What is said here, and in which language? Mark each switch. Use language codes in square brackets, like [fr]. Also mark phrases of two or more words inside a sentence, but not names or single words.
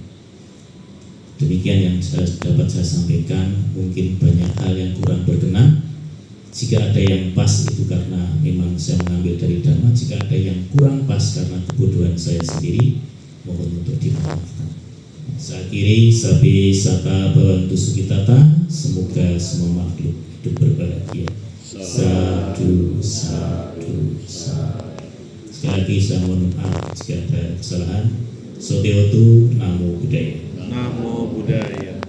[id] Demikian yang dapat saya sampaikan. Mungkin banyak hal yang kurang berkenan. Jika ada yang pas itu karena memang saya mengambil dari Dhamma. Jika ada yang kurang pas karena kebodohan saya sendiri, mohon untuk dimaafkan. Saya akhiri, [pi] sabi sata bhavantu sukhitata. [id] Semoga semua makhluk hidup berbahagia. [pi] Sadu, sadu, sadu. [id] Sekali lagi saya mohon maaf jika ada kesalahan. [pi] Soteotu, Namo Buddhaya. Namo Buddhaya.